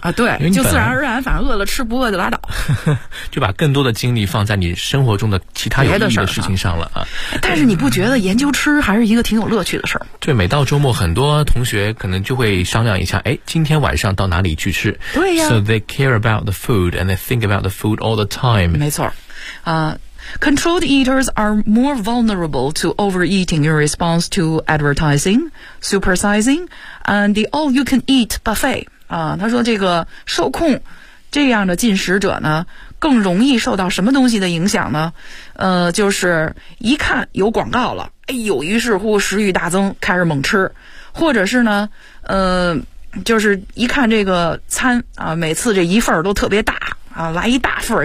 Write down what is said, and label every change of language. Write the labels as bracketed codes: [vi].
[zh] 啊，对，就自然而然，反正饿了吃，不饿就拉倒。就把更多的精力放在你生活中的其他有意义的事情上了啊。但是你不觉得研究吃还是一个挺有乐趣的事儿？对，每到周末，很多同学可能就会商量一下，哎，今天晚上到哪里去吃？对呀。 [en] So they care about the food and they think about the food all the time。 [zh] 没错， [en] Controlled eaters are more vulnerable to overeating in response to advertising, supersizing, and the all-you-can-eat buffet. [zh] 啊，他说这个受控这样的进食者呢，更容易受到什么东西的影响呢？就是一看有广告了，哎呦，于是乎食欲大增，开始猛吃，或者是呢，就是一看这个餐啊，每次这一份都特别大。啊，来一大份儿！